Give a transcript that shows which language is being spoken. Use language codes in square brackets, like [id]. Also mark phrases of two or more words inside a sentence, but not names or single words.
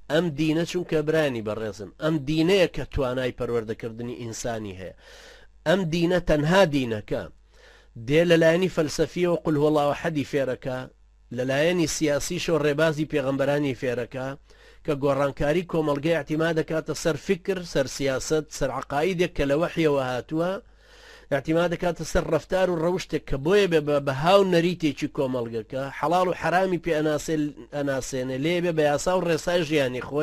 [ckb] ئەم دینە چونکە برانی بەڕێزم ئەم دینەیە کە توانای پەروەردەکردنی ئینسانی هەیە. ئەم دینە تەنها دینەکە دێ لەلایەنی فەلسەفیەوە [ar] قول هو الله ئەحەدی [ckb] فێرەکە، لەلایەنی سیاسیش و ڕێبازی پێغەمبەرانی فێرەکە کە گۆڕانکاری کۆمەڵگەی احتیما دەکاتە سەر فکر، سەر سیاست، سەر عقائیدێک کە لە وحیەوە هاتووە، احتیما دەکاتە سەر ڕەفتار و ڕەوشتێک کە بۆیە بێ بە هاو نەریتێکی کۆمەڵگەکە حەڵاڵ و حرامی پێ ئەناسێنێ لێبێ بە یاسا و ڕێسای ژیانی خۆی.